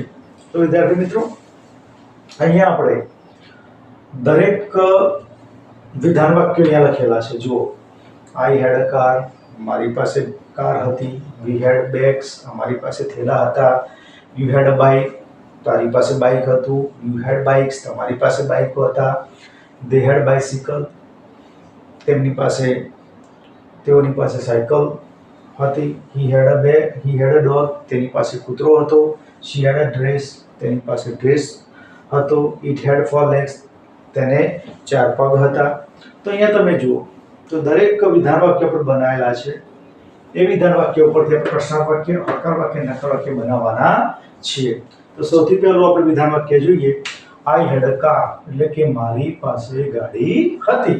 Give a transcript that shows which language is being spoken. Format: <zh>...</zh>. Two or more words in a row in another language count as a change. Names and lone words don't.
<gu>તો વિદ્યાર્થી મિત્રો, અહીંયા આપણે દરેક વિધાન વાક્યો અહીંયા લખેલા છે. જુઓ,</gu> <en>I had a car,</en> <gu>મારી પાસે કાર હતી.</gu> <en>We had bags,</en> <gu>અમારી પાસે થેલા હતા.</gu> <en>You had a bike,</en> <gu>તારી પાસે બાઇક હતું.</gu> <en>You had bikes,</en> <gu>તમારી પાસે બાઇકો હતા.</gu> <en>they had bicycle,</en> <gu>તેઓની પાસે સાયકલ હતી.</gu> <en>he had a bag, he had a dog,</en> <gu>તેની પાસે કૂતરો હતો.</gu> <en>she had a dress,</en> <gu>તેની પાસે ડ્રેસ હતો.</gu> <en>it had 4 legs,</en> <gu>તેને 4 પગ હતા. તો અહીંયા તમે જુઓ તો દરેક વિધાન વાક્ય પર બનાવેલા છે. એ વિધાન વાક્ય ઉપરથી આપણે પ્રશ્નાર્થ વાક્ય, હકાર વાક્ય, નકાર વાક્ય બનાવવાના છીએ. તો સૌથી પહેલું આપણે વિધાન વાક્ય જોઈએ.</gu> <en>I had a car,</en> <gu>એટલે કે મારી પાસે ગાડી હતી.</gu>